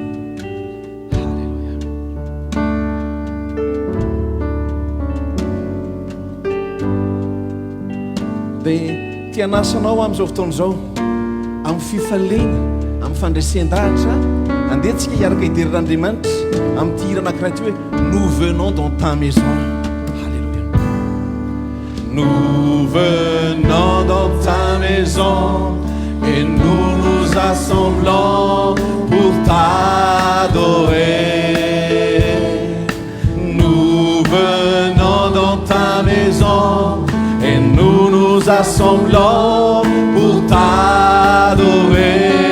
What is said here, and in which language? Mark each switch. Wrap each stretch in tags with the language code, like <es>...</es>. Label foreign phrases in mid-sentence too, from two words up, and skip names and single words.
<mg>dia tianasanao amin'izao fotoana izao amin'ny fifalena amin'ny fandresen-dahatra andehantsika hiaraka hidiran'Andriamanitra amin'ny ty hira anankiray ty hoe</mg> <fr>nous venons dans ta maison. Alléluia. Nous venons dans ta maison et nous nous assemblons pour t'adorer. Nous venons dans ta maison et nous nous assemblons pour t'adorer.</fr>